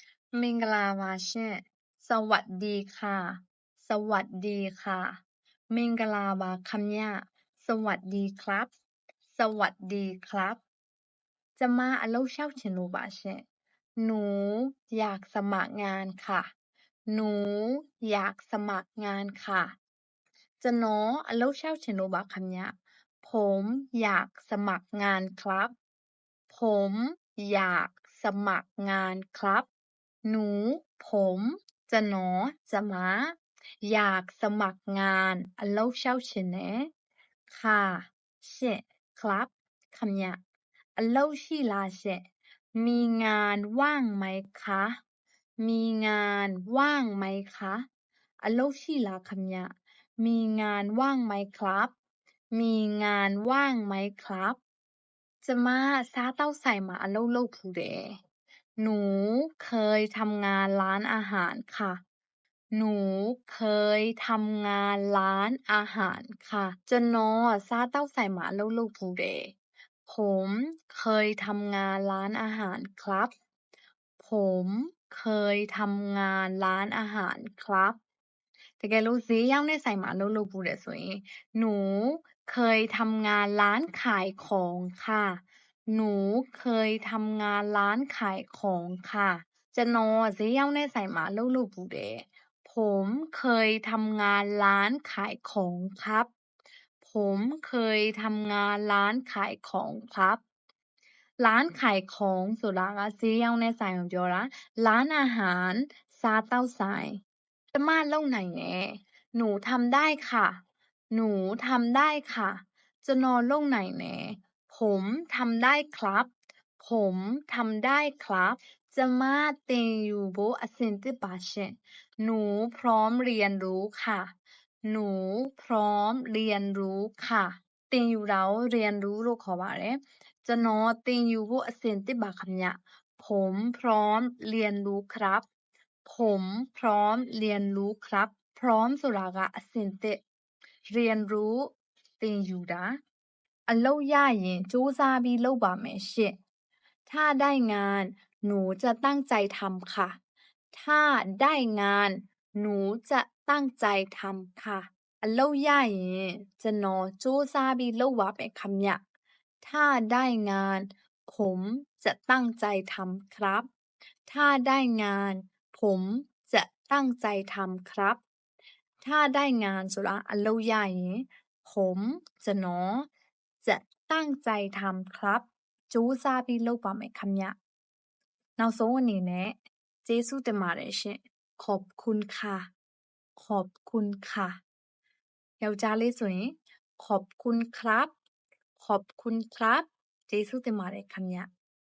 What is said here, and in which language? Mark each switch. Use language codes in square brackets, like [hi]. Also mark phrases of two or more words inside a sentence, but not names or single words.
[my] မင်္ဂလာပါရှင် [th] စวัสดีค่ะสวัสดีค่ะ [my] မင်္ဂလာပါခင်ဗျ [th] สวัสดีครับสวัสดี ครับจะมา [my] အလုပ်လျှောက်ချင်လို့ပါရှင် [th] หนูอยากสมัครงานค่ะหนูอยากสมั ครงานค่ะจะน้อ [my] အလုပ်လျှောက်ချင်လို့ပါခင်ဗျ [th] ผมอยากสมัครงานครับผมอยากสมัครงานครับหนูผมจะน้อจะม้าอยากสมัครงาน [my] အလုပ်လျှောက်ချင်တယ် [th] ค่ะရှင့်ครับ [my] ခင်ဗျအလုပ်ရှိလားရှင့် [th] มีงานว่างไหมคะมีงานว่างไหม คะ [my] အလုပ်ရှိလားခင်ဗျ [th] มีงานว่างไหมครับมีงานว่างไหมครับจะมา [my] စားတောက်ဆိုင် မှာအလုပ်လုပ်ဖူးတယ် [th] หนูเคยทำงานร้านอาหารค่ะหนูเคยทำงานร้านอาหารค่ะ [my] ကျွန်တော်စားတောက်ဆိုင်မှာအလုပ်လုပ်ဖူးတယ် [th] ผมเคยทำงานร้านอาหารครับผมเคยทำงานร้านอาหารครับ [my] တကယ်လို့ဈေးရောင်းတဲ့ဆိုင်မှာအလုပ်လုပ်ဖူးတယ်ဆိုရင် [th] หนูเคยทำงานร้านขายของค่ะ หนูเคยทำงานร้านขายของค่ะ [my] ကျွန်တော်ဈေးရောင်းတဲ့ဆိုင်မှာအလုပ်လုပ်ဖူးတယ် [th] ผมเคยทำงานร้านขายของครับผมเคยทำงานร้านขายของครับร้านขายของ [my] ဆိုတာကဈေးရောင်းတဲ့ဆိုင်ကိုပြောတာ [th] ร้านอาหาร [my] စားတောက်ဆိုင်ကျမလုပ်နိုင်တယ် [th] หนูทำได้ค่ะหนูทำได้ค่ะကျွန် [my] တော်လုပ်နိုင်တယ် [th] ผมทำได้ครับผมทำได้ครับ [my] ကျမသင်ယူဖို့အဆင်သင့်ပါရှင် [th] หนูพร้อมเรียนรู้ค่ะหนูพร้อมเรียนรู้ค่ะ [my] သင်ယူတာကို [th] เรียนรู้လို့ [my] ခေါ်ပါတယ်ကျွန်တော်သင်ယူဖို့အဆင်သင့်ပါခင်ဗျ [th] ผมพร้อมเรียนรู้ครับผมพร้อมเรียนรู้ครับพร้อม [my] ဆိုတာကအဆင်သင့် [th] เรียนรู้ [my] သင်ယူတာအလုပ်ရရင်စူးစမ်းပြီးလုပ်ပါမယ်ရှင့် [th] ถ้าได้งานหนูจะตั้งใจทำค่ะถ้าได้ งานหนูจะตั้งใจทำค่ะ [my] အလုပ်ရရင်ကျွန်တော်စူးစမ်းပြီးလုပ်ပါမယ်ခင် [th] ဗျถ้าได้งานผมจะตั้งใจทำครับถ้าได้งานผมจะ ตั้งใจทำครับถ้าได้งาน [my] ဆိုတာအလုပ်ရရင်ผมကျွန်တော် [th] จะตั้งใจทำครับ [my] စူးစမ်းပြီးလုပ်ပါမယ်ခင်ဗျနောက်ဆုံးအနေနဲ့ကျေးဇူးတင်ပါတယ်ရှင် [th] ขอบคุณค่ะขอบคุณค่ะ [my] ယောက်ျားလေးဆိုရင် [th] ขอบคุณครับขอบคุณครับ [my] ကျေးဇူးတင်ပါတယ်ခင်ဗျ